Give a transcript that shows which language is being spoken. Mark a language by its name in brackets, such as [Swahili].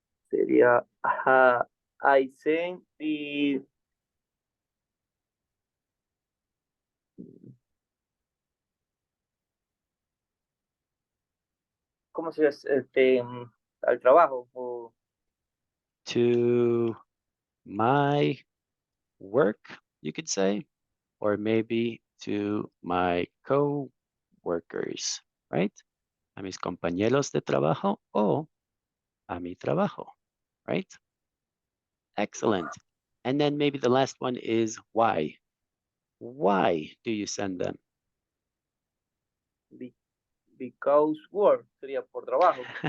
[Spanish] Sería, [English] I send the [Spanish] ¿cómo se llama? Al trabajo o [English] To my work, you could say, or maybe to my co-workers, right? [Spanish] A mis compañeros de trabajo o a mi trabajo, [English] right? Excellent. And then maybe the last one is why. Why do you send them? because work, [Spanish] sería por trabajo.